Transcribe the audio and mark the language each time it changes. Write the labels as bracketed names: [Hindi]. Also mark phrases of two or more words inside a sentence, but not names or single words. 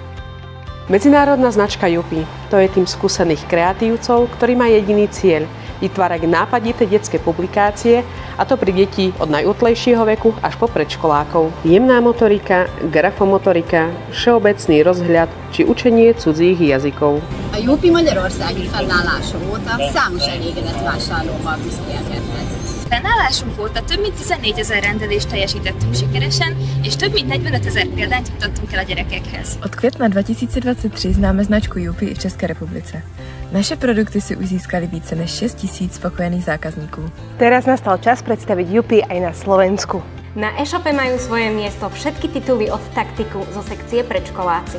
[Slovak] Medzinárodná značka UP, to je tým skúsených kreatívcov, ktorý má jediný cieľ – vytvárať nápadité detské publikácie, a to pri detí od najútlejšieho veku až po predškolákov. Jemná motorika, grafomotorika, všeobecný rozhľad či učenie cudzích jazykov. [Hungarian] A UP magyarországi fennállása óta számos elégedett vásárlóval büszkélkedhet. Fennállásunk óta több mint 14 000 rendelést teljesítettünk sikeresen, és több mint 45 000 példányt jutottunk el a gyerekekhez. [Czech] Od května 2023 známe značku UP i v České republice. Naše produkty si už získali více než 6 000 spokojených zákazníků. [Slovak] Teraz nastal čas predstaviť UP aj na Slovensku. Na e-shope majú svoje miesto všetky tituly od taktiku zo sekcie predškoláci.